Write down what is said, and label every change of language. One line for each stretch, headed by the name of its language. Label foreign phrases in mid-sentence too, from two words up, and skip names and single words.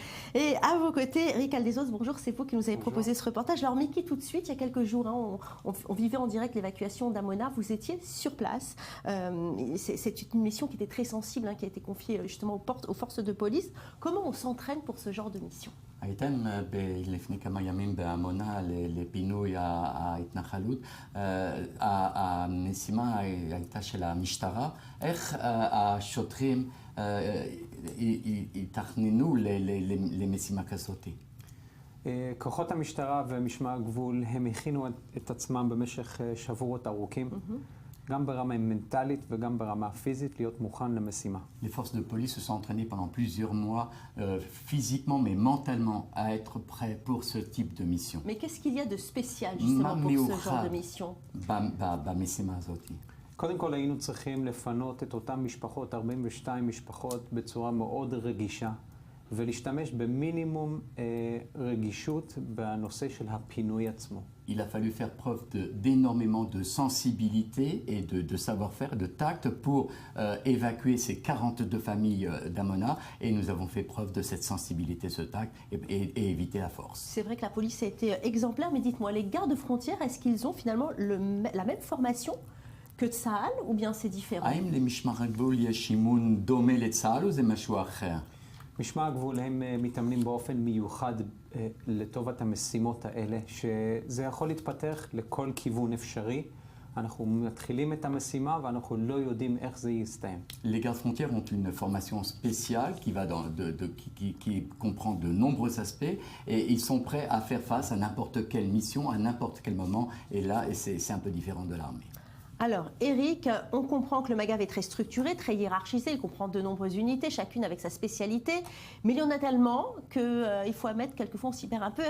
French: Et à vos côtés, Eric Aldezos, bonjour, c'est vous qui nous avez proposé ce reportage. Alors Miki, tout de suite, il y a quelques jours, on vivait en direct l'évacuation d'Amona, vous étiez sur place. C'est une mission qui était très sensible, qui a été confiée justement aux forces de police. Comment on s'entraîne pour ce genre de mission ?
Hebrew: הייתם לפני כמה ימים בעמונה לפינוי ההתנחלות. המשימה הייתה של המשטרה, איך השוטרים התכננו למשימה כזאת? כוחות המשטרה ומשמר הגבול הם הכינו את עצמם במשך שבועות ארוכים. גם ברמה מנטלית וגם ברמה פיזית, להיות מוכן למשימה.
French: Les forces de police se sont entraînées pendant plusieurs mois, physiquement mais mentalement, à être prêts pour ce type de mission. Mais qu'est-ce qu'il y a de spécial justement pour ce genre de mission ?
Hebrew: במשימה הזאת. קודם כל היינו צריכים לפנות את אותן משפחות, 42 משפחות, בצורה מאוד רגישה, ולהשתמש במינימום רגישות בנושא של הפינוי עצמו.
French: Il a fallu faire preuve d'énormément de sensibilité et de savoir-faire, de tact pour évacuer ces 42 familles d'Amona. Et nous avons fait preuve de cette sensibilité, ce tact et éviter la force. C'est vrai que la police a été exemplaire, mais dites-moi, les gardes frontières, est-ce qu'ils ont finalement la même formation que Tsahal ou bien c'est différent ?
Hebrew: האם למשמר הגבול יש אימון דומה לצה"ל או זה משהו אחר? משמר הגבול הם מתאמנים באופן מיוחד לטובת המשימות האלה, שזה יכול להתפתח לכל כיוון אפשרי. אנחנו מתחילים את המשימה ואנחנו לא יודעים איך זה יסתיים.
French: Les gardes frontières ont une formation spéciale qui comprend de nombreux aspects et ils sont prêts à faire face à n'importe quelle mission, à n'importe quel moment. Et là, c'est un peu différent de l'armée. Alors, Eric, on comprend que le MAGAV est très structuré, très hiérarchisé, il comprend de nombreuses unités, chacune avec sa spécialité, mais il y en a tellement qu'il faut admettre quelquefois on s'y perd un peu.